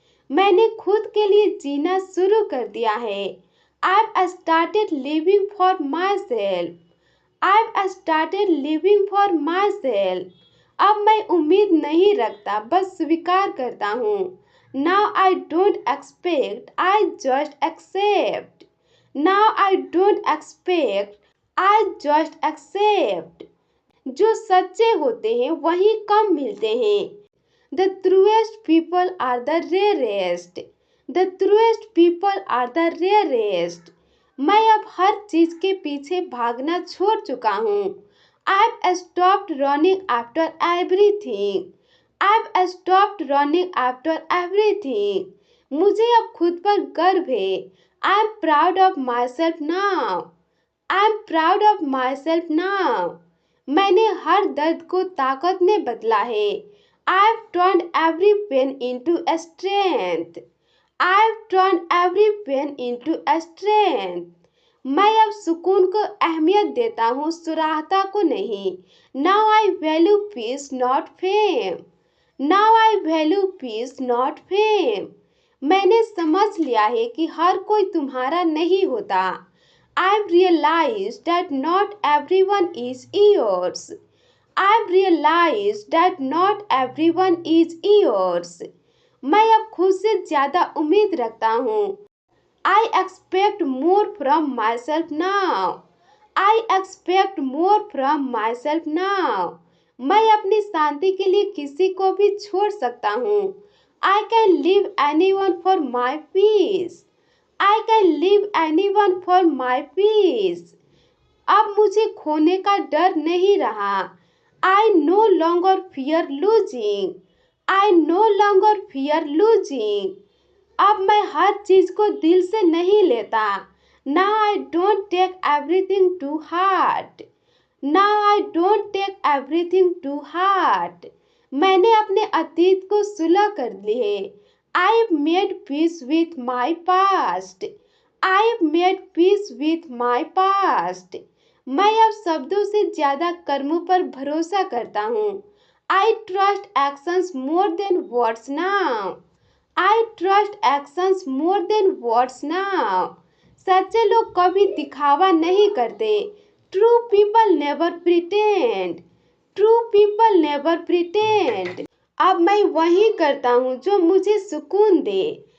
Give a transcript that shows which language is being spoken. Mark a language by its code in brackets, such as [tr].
[hi] मैंने खुद के लिए जीना शुरू कर दिया है. [en] I've started living for myself. I've started living for myself. [hi] अब मैं उम्मीद नहीं रखता, बस स्वीकार करता हूँ. [en] Now I don't expect, I just accept. Now I don't expect, I just accept. [hi] जो सच्चे होते हैं वही कम मिलते हैं. [en] The truest people are the rarest. The truest people are the rarest. [hi] मैं अब हर चीज के पीछे भागना छोड़ चुका हूँ. [en] I've stopped running after everything. I've stopped running after everything. [hi] मुझे अब खुद पर गर्व है. [en] I'm proud of myself now. I'm proud of myself now. [hi] मैंने हर दर्द को ताकत में बदला है. [en] I've turned every pain into a strength. I've turned every pain into a strength. [hi] मैं अब सुकून को अहमियत देता हूँ, सुराहता को नहीं. [en] Now I value peace, not fame. Now I value peace, not fame. [hi] मैंने समझ लिया है कि हर कोई तुम्हारा नहीं होता. [en] I've realized that not everyone is yours. I've realized that not everyone is yours. [hi] मैं अब खुद से ज़्यादा उम्मीद रखता हूँ. [en] I expect more from myself now. I expect more from myself now. [hi] मैं अपनी शांति के लिए किसी को भी छोड़ सकता हूँ. [en] I can leave anyone for my peace. I can leave anyone for my peace. [hi] अब मुझे खोने का डर नहीं रहा. [en] I no longer fear losing. I no longer fear losing. [hi] अब मैं हर चीज को दिल से नहीं लेता. [en] Now I don't take everything to heart. Now I don't take everything to heart. [hi] मैंने अपने अतीत को सुलह कर ली है. [en] I've made peace with my past. I've made peace with my past. [hi] मैं अब शब्दों से ज्यादा कर्मों पर भरोसा करता हूँ. [en] I trust actions more than words now. I trust actions more than words now. [hi] सच्चे लोग कभी दिखावा नहीं करते. [en] True people never pretend. True people never pretend. [hi] अब मैं वही करता हूँ जो मुझे सुकून दे.